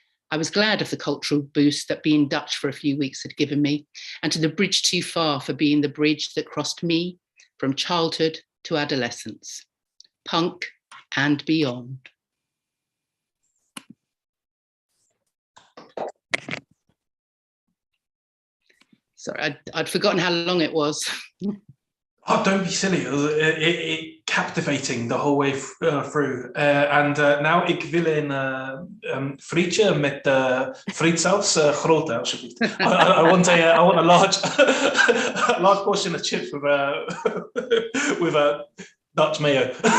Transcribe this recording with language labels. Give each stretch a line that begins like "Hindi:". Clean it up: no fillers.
English: I was glad of the cultural boost that being Dutch for a few weeks had given me, and to the Bridge Too Far for being the bridge that crossed me from childhood to adolescence, punk and beyond. Sorry, I'd forgotten how long it was. Oh, don't be silly. It captivating the whole way through.
Dutch: En nou, ik wil een frietje met frietsaus, grote alsjeblieft.
English: I want a large portion of chips with a Dutch mayo.